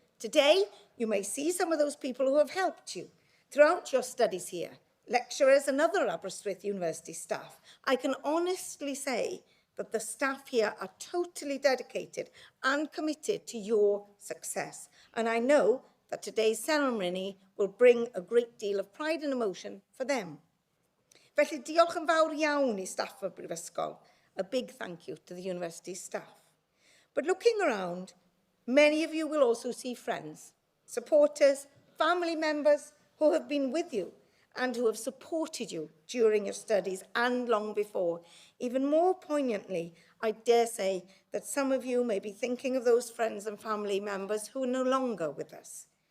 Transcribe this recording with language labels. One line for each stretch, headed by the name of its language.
English: Today, you may see some of those people who have helped you throughout your studies here, lecturers and other Aberystwyth University staff. I can honestly say that the staff here are totally dedicated and committed to your success. And I know that today's ceremony will bring a great deal of pride and emotion for them.
Welsh: Felly diolch yn fawr iawn I staff y Brifysgol.
English: A big thank you to the university staff. But looking around, many of you will also see friends, supporters, family members who have been with you and who have supported you during your studies and long before. Even more poignantly, I dare say that some of you may be thinking of those friends and family members who are no longer with us.